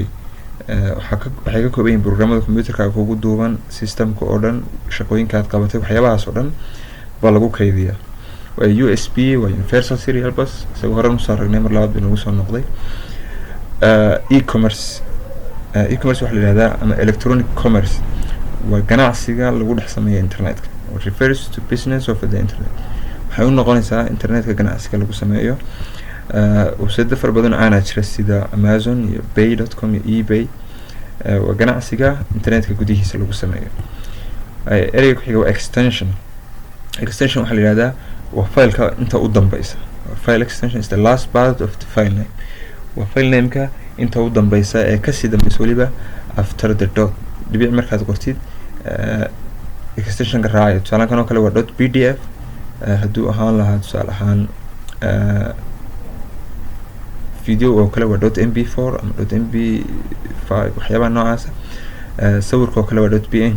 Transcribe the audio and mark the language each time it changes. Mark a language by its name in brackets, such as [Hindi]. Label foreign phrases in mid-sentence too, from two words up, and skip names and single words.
[Somali] waxay ka kooban yihiin programmada computerkaaga kugu duuban systemka oo dhan shaqooyinka aad qabatay waxyaabahaas oo dhan baa lagu kaydiyaa. waa USB waa [English] universal serial bus [Somali] isagoo hore usoo aragnay mar labaad bay nagu soo noqday. e-commerce e-commerce waxaa la yidhahdaa ama [English] electronic commerce [Somali] waa ganacsiga lagu dhex sameeya internetka. [English] refers to business of the internet [Somali] waxay u noqonaysaa internetka ganacsiga lagu sameeyo. website fara badan aanaa jira sida Amazon iyo Pay.com iyo eBay. waa ganacsiga internetka gudihiisa lagu sameeyo. ereyga ku xiga waa extension waxaa la yidhahdaa waa fileka inta u dambeysa. [English] file extension is the last part of the file name [Somali] waa file nameka inta u dambeysa ee kasii dambeysa weliba [English] after the dot [Somali] dhibic markaad qortid extensionka raacaya. tusaale kan oo kale waa .pdf hadduu ahaan lahaa tusaale ahaan video oo kale waa .mp4 ama .mp5 waxyaabaha noocaasa. sawirka oo kale waa .png.